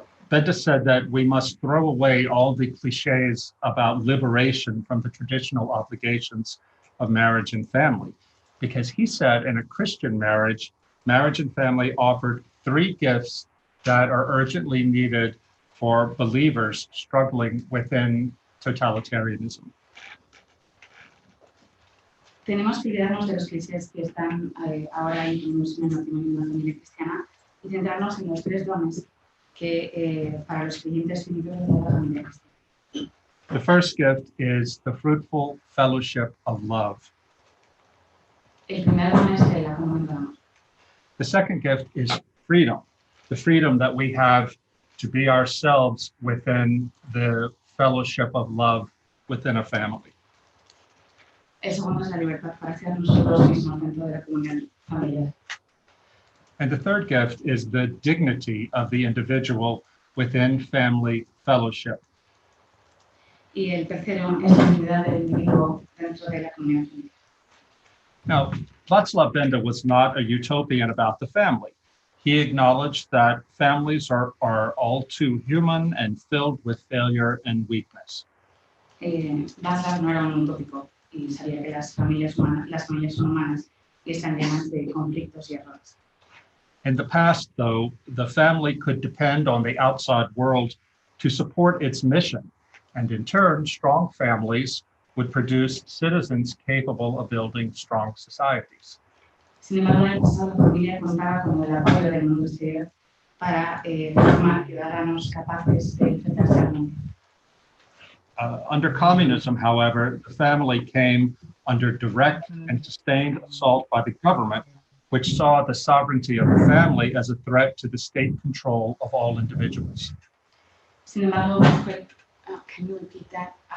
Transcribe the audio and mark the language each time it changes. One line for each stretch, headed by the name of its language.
English: Benda said that we must throw away all the cliches about liberation from the traditional obligations of marriage and family, because he said in a Christian marriage, marriage and family offered 3 gifts that are urgently needed for believers struggling within totalitarianism.
Spanish: Tenemos que olvidarnos de los clichés que están ahora incluidos en el matrimonio de una familia cristiana y centrarnos en los 3 dones que para los creyentes finitos de la familia cristiana.
English: The first gift is the fruitful fellowship of love.
Spanish: El primer don es la comunión de amor.
English: The second gift is freedom, the freedom that we have to be ourselves within the fellowship of love within a family.
Spanish: El segundo es la libertad para ser nosotros mismos dentro de la comunidad familiar.
English: And the third gift is the dignity of the individual within family fellowship.
Spanish: Y el tercero es la dignidad del individuo dentro de la comunidad familiar.
English: Now, Václav Benda was not a utopian about the family. He acknowledged that families are all too human and filled with failure and weakness.
Spanish: Václav no era un utópico y sabía que las familias son humanas y están llenas de conflictos y errores.
English: In the past, though, the family could depend on the outside world to support its mission, and in turn, strong families would produce citizens capable of building strong societies.
Spanish: Sin embargo, en el pasado, la familia contaba con el apoyo del mundo exterior para formar ciudadanos capaces de enfrentarse al mundo.
English: Under communism, however, the family came under direct and sustained assault by the government, which saw the sovereignty of the family as a threat to the state control of all individuals.
Spanish: Sin embargo,
English: can you repeat that?